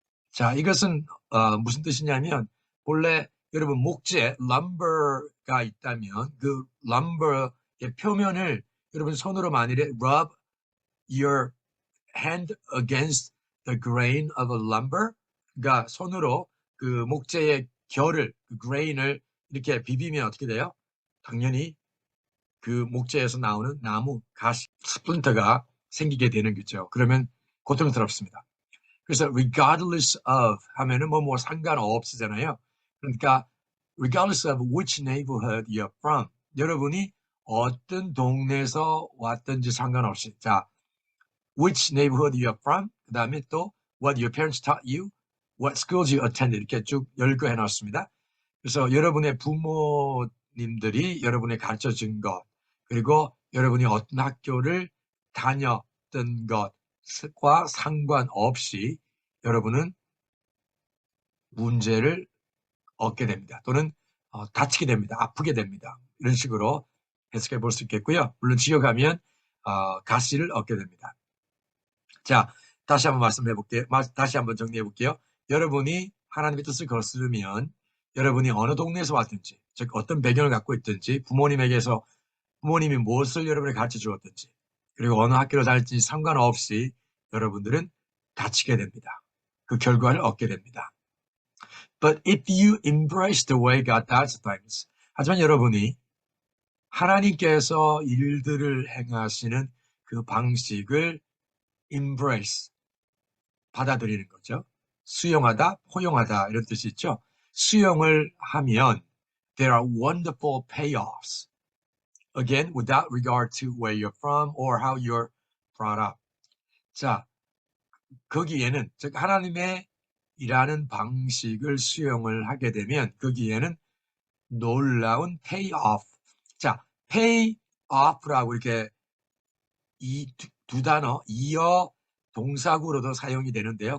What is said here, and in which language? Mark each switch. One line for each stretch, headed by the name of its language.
Korean: 자, 이것은 무슨 뜻이냐면 본래 여러분 목재 lumber가 있다면 그 lumber의 표면을 여러분 손으로 만일에
English: rub your hand against the grain of a lumber,
Korean: 그러니까 손으로 그 목재의 결을, 그 grain을 이렇게 비비면 어떻게 돼요? 당연히 그 목재에서 나오는 나무, 가시, 스플린터가 생기게 되는 거죠. 그러면 고통스럽습니다. 그래서 regardless of 하면은 뭐 상관없이잖아요.
English: 그러니까 regardless of which neighborhood you're from,
Korean: 여러분이 어떤 동네에서 왔든지 상관없이,
English: 자, which neighborhood you're from, 그 다음에 또 what your parents taught you, what schools you attended,
Korean: 이렇게 쭉 열거해 놨습니다. 그래서 여러분의 부모님들이 여러분의 가르쳐준 것, 그리고 여러분이 어떤 학교를 다녔던 것과 상관없이 여러분은 문제를 얻게 됩니다. 또는 다치게 됩니다. 아프게 됩니다. 이런 식으로 해석해 볼 수 있겠고요. 물론 지어가면 가시를 얻게 됩니다. 자, 다시 한번 말씀해 볼게요. 다시 한번 정리해 볼게요. 여러분이 하나님의 뜻을 거스르면 여러분이 어느 동네에서 왔든지, 즉 어떤 배경을 갖고 있든지, 부모님이 무엇을 여러분에게 가르쳐 주었든지, 그리고 어느 학교를 다닐지 상관없이 여러분들은 다치게 됩니다. 그 결과를 얻게 됩니다.
English: But if you embrace the way God does things,
Korean: 하지만 여러분이 하나님께서 일들을 행하시는 그 방식을 embrace, 받아들이는 거죠. 수용하다, 포용하다 이런 뜻이 있죠. 수용을 하면
English: there are wonderful payoffs. Again, without regard to where you're from or how you're brought up.
Korean: 자, 거기에는, 즉 하나님의 일하는 방식을 수용을 하게 되면 거기에는 놀라운 payoff. 자, payoff라고 이렇게 이 두 단어 이어 동사구로도 사용이 되는데요.